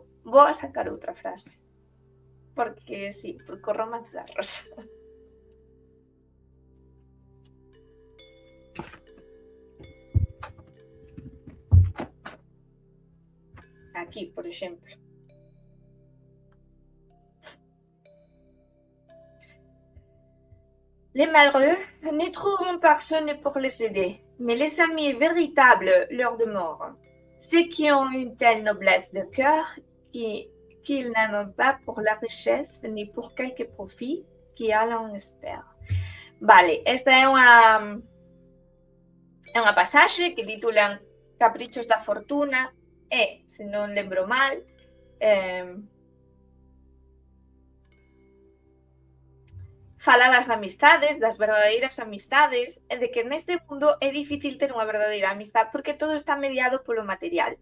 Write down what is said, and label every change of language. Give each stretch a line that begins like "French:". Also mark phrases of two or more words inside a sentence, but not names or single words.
Galician: Vou a sacar outra frase. Porque, sí, porque o romance da rosa. Aquí, por exemplo.
French: Les malheureux ne trouveront personne pour les aider, mais les amis véritables leur demeurent. Ceux qui ont une telle noblesse de cœur qu'ils n'aiment pas pour la richesse ni pour quelque profit que en espère.
Galician: Vale, esta é unha pasaxe que titulan Caprichos da Fortuna e, se non lembro mal, fala das amistades, das verdadeiras amistades, e de que neste mundo é difícil ter unha verdadeira amistad porque todo está mediado polo material.